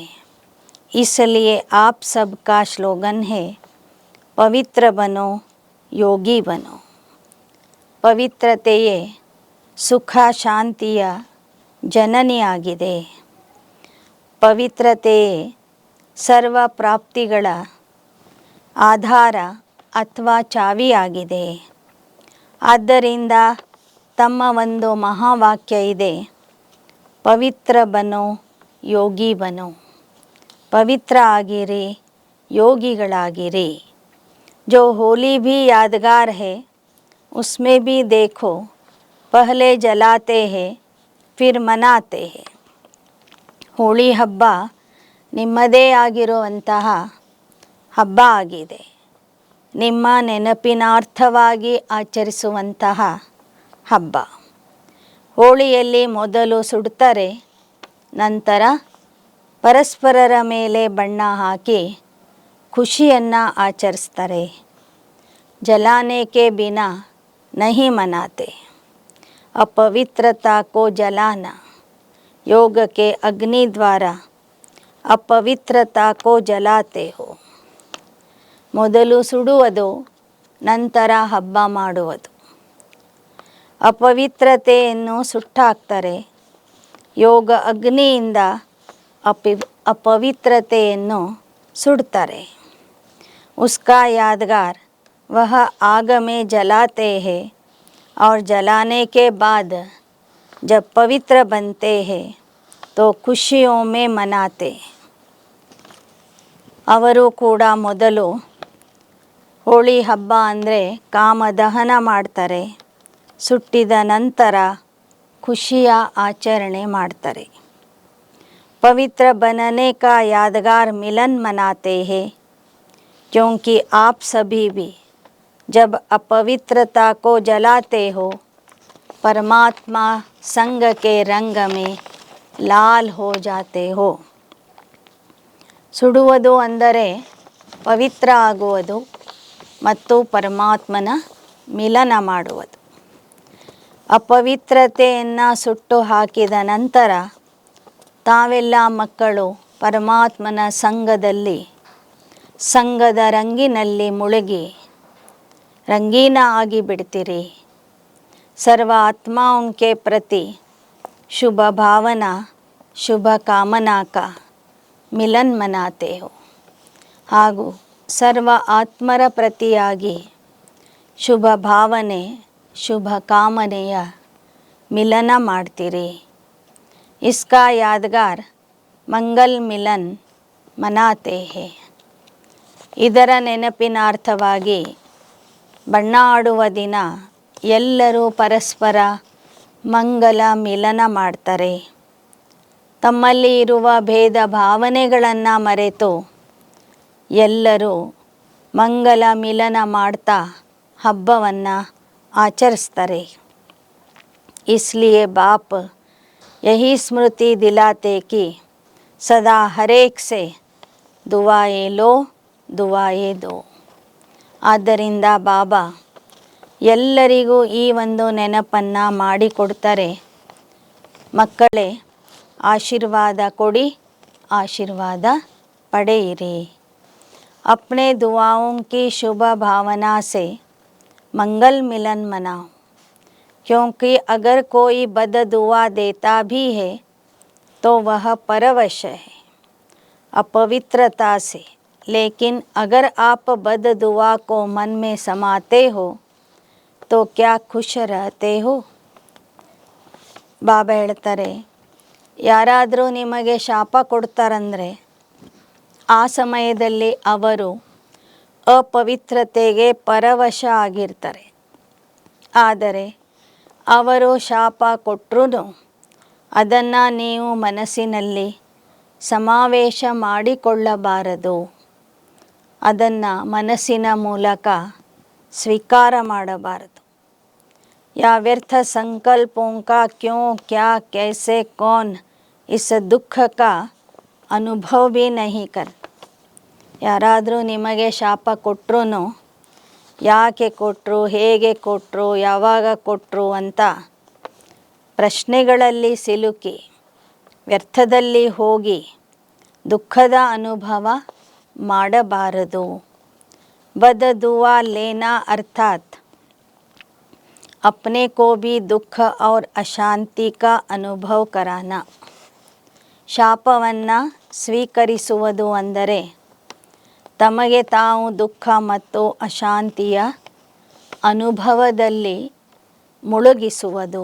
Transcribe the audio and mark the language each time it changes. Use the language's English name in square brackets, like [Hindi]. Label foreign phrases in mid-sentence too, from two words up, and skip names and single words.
[Hindi] इसलिए आप सबका स्लोगन है, पवित्र बनो योगी बनो. [Kannada] ಪವಿತ್ರತೆಯೇ ಸುಖ ಶಾಂತಿಯ ಜನನಿಯಾಗಿದೆ. ಪವಿತ್ರತೆಯೇ ಸರ್ವ ಪ್ರಾಪ್ತಿಗಳ ಆಧಾರ ಅಥವಾ ಚಾವಿಯಾಗಿದೆ. ಆದ್ದರಿಂದ ತಮ್ಮ ಒಂದು ಮಹಾವಾಕ್ಯ ಇದೆ, [Hindi] पवित्र बनो योगी बनो. [Kannada] ಪವಿತ್ರ ಆಗಿರಿ, ಯೋಗಿಗಳಾಗಿರಿ. [Hindi] जो होली भी यादगार है उसमें भी देखो पहले जलाते हैं फिर मनाते हैं. [Kannada] ಹೋಳಿ ಹಬ್ಬ ನಿಮ್ಮದೇ ಆಗಿರುವಂತಹ ಹಬ್ಬ ಆಗಿದೆ. ನಿಮ್ಮ ನೆನಪಿನಾರ್ಥವಾಗಿ ಆಚರಿಸುವಂತಹ ಹಬ್ಬ. ಹೋಳಿಯಲ್ಲಿ ಮೊದಲು ಸುಡ್ತಾರೆ, ನಂತರ ಪರಸ್ಪರರ ಮೇಲೆ ಬಣ್ಣ ಹಾಕಿ ಖುಷಿಯನ್ನು ಆಚರಿಸ್ತಾರೆ. [Hindi] जलाने के बिना नहीं मनाते. अपवित्रता को जलाना योग के अग्नि द्वारा अपवित्रता को जलाते हो. [Kannada] ಮೊದಲು ಸುಡುವುದು, ನಂತರ ಹಬ್ಬ ಮಾಡುವುದು. ಅಪವಿತ್ರತೆಯನ್ನು ಸುಟ್ಟಾಕ್ತಾರೆ. ಯೋಗ ಅಗ್ನಿಯಿಂದ ಅಪವಿತ್ರತೆಯನ್ನು ಸುಡ್ತಾರೆ. [Hindi] उसका यादगार वह आग में जलाते हैं और जलाने के बाद जब पवित्र बनते हैं तो खुशियों में मनाते. [Kannada] ಅವರು ಕೂಡ ಮೊದಲು ಹೋಳಿ ಹಬ್ಬ ಅಂದರೆ ಕಾಮದಹನ ಮಾಡ್ತಾರೆ, ಸುಟ್ಟಿದ ನಂತರ ಖುಷಿಯ ಆಚರಣೆ ಮಾಡ್ತಾರೆ. [Hindi] पवित्र बनने का यादगार मिलन मनाते हैं. क्योंकि आप सभी भी जब अपवित्रता को जलाते हो परमात्मा संग के रंग में लाल हो जाते हो. [Kannada] ಸುಡುವುದು ಅಂದರೆ ಪವಿತ್ರ ಆಗುವುದು ಮತ್ತು ಪರಮಾತ್ಮನ ಮಿಲನ ಮಾಡುವುದು. ಅಪವಿತ್ರತೆಯನ್ನು ಸುಟ್ಟು ಹಾಕಿದ ನಂತರ ತಾವೆಲ್ಲ ಮಕ್ಕಳು ಪರಮಾತ್ಮನ ಸಂಘದಲ್ಲಿ ಸಂಘದ ರಂಗಿನಲ್ಲಿ ಮುಳುಗಿ ರಂಗಿನ ಆಗಿ ಬಿಡ್ತೀರಿ. [Hindi] सर्व आत्माओं के प्रति शुभ भावना शुभ कामना का मिलन मनाते हो. [Kannada] ಹಾಗೂ ಸರ್ವ ಆತ್ಮರ ಪ್ರತಿಯಾಗಿ ಶುಭ ಭಾವನೆ ಶುಭ ಕಾಮನೆಯ ಮಿಲನ ಮಾಡ್ತೀರಿ. [Hindi] इसका यादगार मंगल मिलन मनाते हैं. [Kannada] ಇದರ ನೆನಪಿನಾರ್ಥವಾಗಿ ಬಣ್ಣ ಆಡುವ ದಿನ ಎಲ್ಲರೂ ಪರಸ್ಪರ ಮಂಗಲ ಮಿಲನ ಮಾಡ್ತಾರೆ. ತಮ್ಮಲ್ಲಿ ಇರುವ ಭೇದ ಭಾವನೆಗಳನ್ನು ಮರೆತು ಎಲ್ಲರೂ ಮಂಗಲ ಮಿಲನ ಮಾಡ್ತಾ ಹಬ್ಬವನ್ನು ಆಚರಿಸ್ತಾರೆ. [Hindi] इसलिए बाप यही स्मृति दिलाते कि सदा हरेक से दुआएं लो दुआएं दो. [Kannada] ಆದ್ದರಿಂದ ಬಾಬಾ ಎಲ್ಲರಿಗೂ ಈ ಒಂದು ನೆನಪನ್ನು ಮಾಡಿಕೊಡ್ತಾರೆ. ಮಕ್ಕಳೇ, ಆಶೀರ್ವಾದ ಕೊಡಿ, ಆಶೀರ್ವಾದ ಪಡೆಯಿರಿ. [Hindi] अपने दुआओं की शुभ भावना से मंगल मिलन मनाओ. क्योंकि अगर कोई बद दुआ देता भी है तो वह परवश है अपवित्रता से. लेकिन अगर आप बद दुआ को मन में समाते हो तो क्या खुश रहते हो. [Kannada] ಬಾಬಾ ಹೇಳ್ತಾರೆ, ಯಾರಾದರೂ ನಿಮಗೆ ಶಾಪ ಕೊಡ್ತಾರಂದರೆ ಆ ಸಮಯದಲ್ಲಿ ಅವರು ಅಪವಿತ್ರತೆಗೆ ಪರವಶ ಆಗಿರ್ತಾರೆ. ಆದರೆ ಅವರು ಶಾಪ ಕೊಟ್ಟರೂ ಅದನ್ನು ನೀವು ಮನಸ್ಸಿನಲ್ಲಿ ಸಮಾವೇಶ ಮಾಡಿಕೊಳ್ಳಬಾರದು. ಅದನ್ನು ಮನಸ್ಸಿನ ಮೂಲಕ ಸ್ವೀಕಾರ ಮಾಡಬಾರದು. [Hindi] या व्यर्थ संकल्पों का क्यों क्या कैसे कौन इस दुख का अनुभव भी नहीं कर. [Kannada] ಯಾರಾದರೂ ನಿಮಗೆ ಶಾಪ ಕೊಟ್ಟರು ಯಾಕೆ ಕೊಟ್ಟರು, ಹೇಗೆ ಕೊಟ್ಟರು, ಯಾವಾಗ ಕೊಟ್ಟರು ಅಂತ ಪ್ರಶ್ನೆಗಳಲ್ಲಿ ಸಿಲುಕಿ ವ್ಯರ್ಥದಲ್ಲಿ ಹೋಗಿ ದುಃಖದ ಅನುಭವ ಮಾಡಬಾರದು. [Hindi] बद दुआ लेना अर्थात अपने को भी दुख और अशांति का अनुभव कराना. [Kannada] ಶಾಪವನ್ನು ಸ್ವೀಕರಿಸುವುದು ಅಂದರೆ ತಮಗೆ ತಾವು ದುಃಖ ಮತ್ತು ಅಶಾಂತಿಯ ಅನುಭವದಲ್ಲಿ ಮುಳುಗಿಸುವುದು.